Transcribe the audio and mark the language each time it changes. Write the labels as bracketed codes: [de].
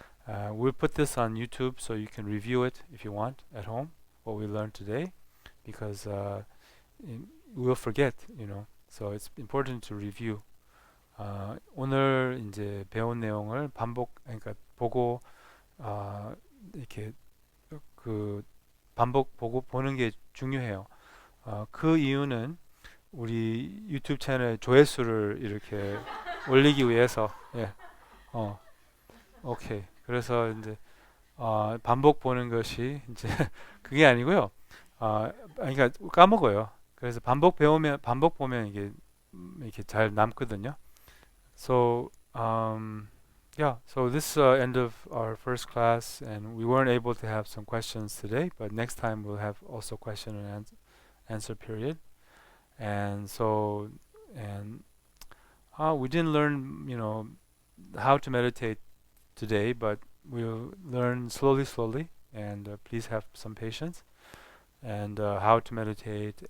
[en] We'll put this on YouTube so you can review it if you want at home, what we learned today, because we'll forget, so it's important to review. [ko] 오늘 이제 배운 내용을 그러니까 보고 이렇게 그 반복 보는 게 중요해요. 그 이유는 우리 유튜브 채널 조회수를 이렇게 올리기 위해서. 예. 오케이. 그래서 이제 반복 보는 것이 이제 그게 아니고요. 그러니까 까먹어요. 그래서 반복 보면 이게 이렇게 잘 남거든요. [en] So so this end of our first class, and we weren't able to have some questions today, but next time we'll have also question and answer period. And so we didn't learn how to meditate today, but we'll learn slowly, and please have some patience, and how to meditate.